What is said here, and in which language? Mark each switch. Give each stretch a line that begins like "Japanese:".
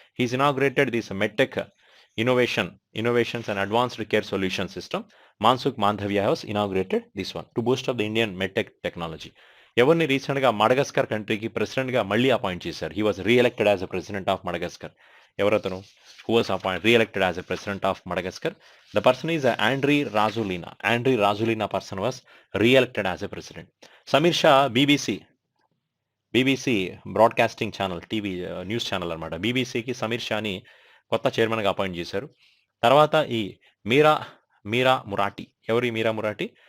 English: He's inaugurated this medtech innovations and advanced care solution system. Mansukh Mandaviya has inaugurated this one to boost up the Indian medtech technology.
Telugu: ఎవరిని రీసెంట్గా మడగస్కర్ కంట్రీకి ప్రెసిడెంట్గా మళ్ళీ appoint చేశారు.
English: He was re-elected as a president of Madagascar.
Telugu: ఎవరతను?
English: Who was re-elected as a president of Madagascar? The person is Andry Rajoelina. Andry Rajoelina person was re-elected as a president.
Telugu: Samir Shah, BBC broadcasting channel, TV news channel అనమాట. బీబీసీకి సమీర్ షాని కొత్త చైర్మన్గా appoint చేశారు. తర్వాత ఈ మీరా మురాటి. ఎవరు ఈ మీరా మురాటి?